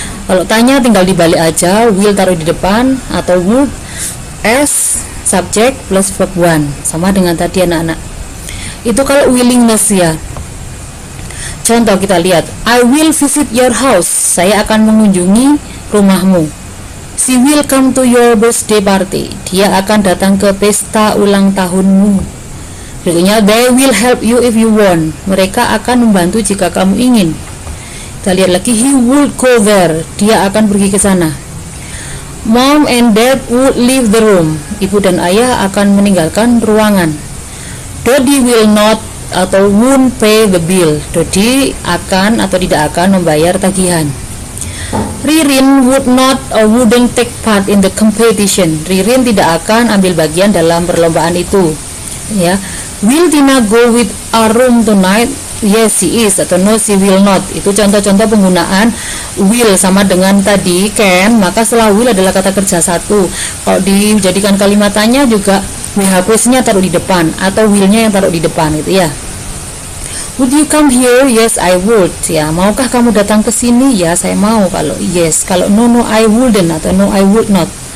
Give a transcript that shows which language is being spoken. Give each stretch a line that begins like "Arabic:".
Indonesian: Kalau tanya tinggal dibalik aja, will taruh di depan atau would s subject plus verb one, sama dengan tadi anak-anak. Itu kalau willingness ya. Contoh kita lihat,
English: I will visit your house.
Indonesian: Saya akan mengunjungi rumahmu.
English: She will come to your birthday party.
Indonesian: Dia akan datang ke pesta ulang tahunmu. Berikutnya,
English: they will help you if you want.
Indonesian: Mereka akan membantu jika kamu ingin. Kita lihat lagi,
English: he would go there.
Indonesian: Dia akan pergi ke sana.
English: Mom and dad would leave the room.
Indonesian: Ibu dan ayah akan meninggalkan ruangan.
English: Daddy will not atau won't pay the bill.
Indonesian: Dodi akan atau tidak akan membayar tagihan.
English: Ririn would not or wouldn't take part in the competition.
Indonesian: Ririn tidak akan ambil bagian dalam perlombaan itu. Ya.
English: Will Tina go with our room tonight? Yes, she is.
Indonesian: Atau
English: no, she will not.
Indonesian: Itu contoh-contoh penggunaan will sama dengan tadi can. Maka setelah will adalah kata kerja satu. Kalau dijadikan kalimat tanya juga WH question-nya taruh di depan atau will-nya yang taruh di depan gitu ya.
English: Would you come here? Yes, I would.
Indonesian: Ya, maukah kamu datang ke sini? Ya, saya mau.
English: Kalau yes, kalau no, no, I wouldn't atau no, I would not.